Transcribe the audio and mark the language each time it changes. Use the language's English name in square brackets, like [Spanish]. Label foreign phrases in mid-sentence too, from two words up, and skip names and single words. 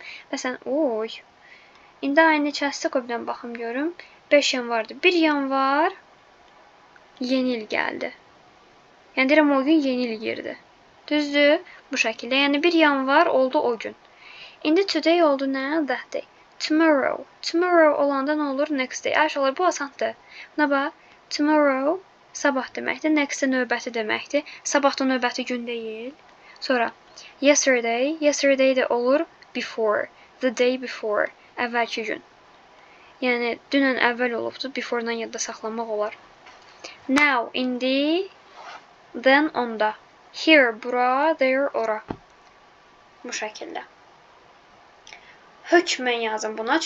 [Azerbaijani] Məsələn, oy. İndi ayın neçəsi qoyudan baxım görüm. 5 yanvardır. 1 yanvar yeni il gəldi. Yəni deyirəm o gün yeni il girdi. Düzdür? Bu şəkildə. Yəni 1 yanvar oldu o gün. İndi today oldu nə? [English] That day. Tomorrow. [Azerbaijani] Tomorrow olanda nə olur? [English] Next day. [Azerbaijani] Ayşələr, bu asandır. Buna bax. Tomorrow sabah deməkdir. Next də növbəti deməkdir. Sabah da növbəti gün deyil. Sonra yesterday. Yesterday də olur before. [English] The day before. [Azerbaijani] Əvvəlki gün. Yəni dünən əvvəl olubdu. Before-dan yadda saxlamaq olar. Now, indi. Then, onda. Here, bura. There, ora. Bu şəkildə. Hökmən yazın buna.